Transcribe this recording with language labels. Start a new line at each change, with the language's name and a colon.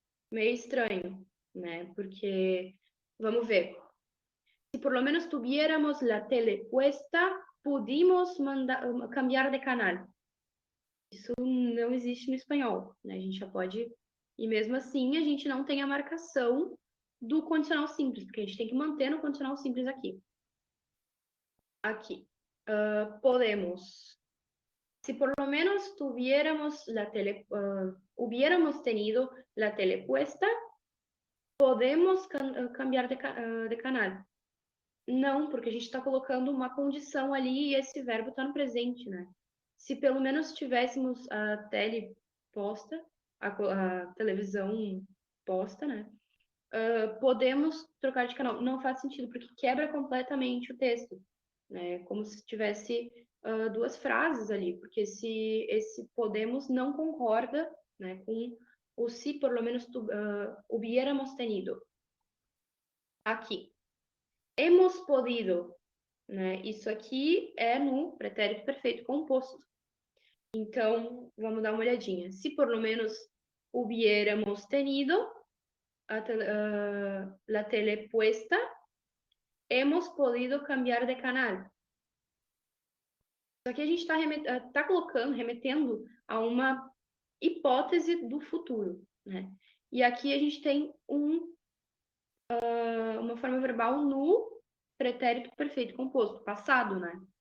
Portuguese: Meio estranho, né? Porque, vamos ver,
Spanish: se por lo menos tuviéramos la tele puesta, pudimos cambiar de canal.
Portuguese: Isso não existe no espanhol, né? A gente já pode. E mesmo assim, a gente não tem a marcação do condicional simples, porque a gente tem que manter no condicional simples aqui. Aqui. Podemos.
Spanish: Si por lo menos tuviéramos la tele, hubiéramos tenido la tele puesta, podemos cambiar de canal.
Portuguese: Não, porque a gente está colocando uma condição ali e esse verbo está no presente, né? Se pelo menos tivéssemos a tele posta, a televisão posta, né? Podemos trocar de canal. Não faz sentido, porque quebra completamente o texto, né? Como se tivesse duas frases ali, porque esse podemos não concorda, né, com o
Spanish: se por lo menos hubiéramos tenido.
Portuguese: Aqui. Hemos podido, né? Isso aqui é no pretérito perfeito composto. Então, vamos dar uma olhadinha.
Spanish: Se por lo menos hubiéramos tenido la tele puesta, hemos podido cambiar de canal.
Portuguese: Isso aqui a gente está colocando, remetendo a uma hipótese do futuro, né? E aqui a gente tem uma forma verbal no pretérito perfeito composto, passado, né?